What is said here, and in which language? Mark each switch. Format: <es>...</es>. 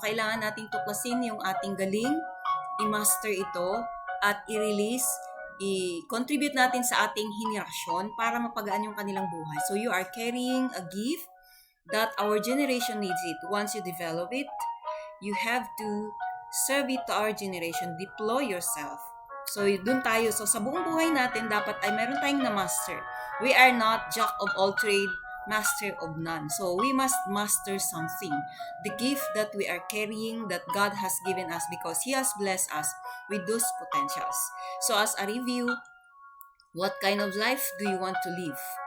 <tl>So, kailangan nating tuklasin yung ating galing, i-master ito, at i-release, i-contribute natin sa ating henerasyon para mapagaan yung kanilang buhay.</tl> <en>So, you are carrying a gift that our generation needs it. Once you develop it, you have to serve it to our generation. Deploy yourself. So,</en> <tl>dun tayo. So, sa buong buhay natin, dapat ay meron tayong na-master.</tl> <en>We are not jack of all trade, master of none. So, we must master something. The gift that we are carrying, that God has given us because He has blessed us with those potentials. So, as a review, what kind of life do you want to live?</en>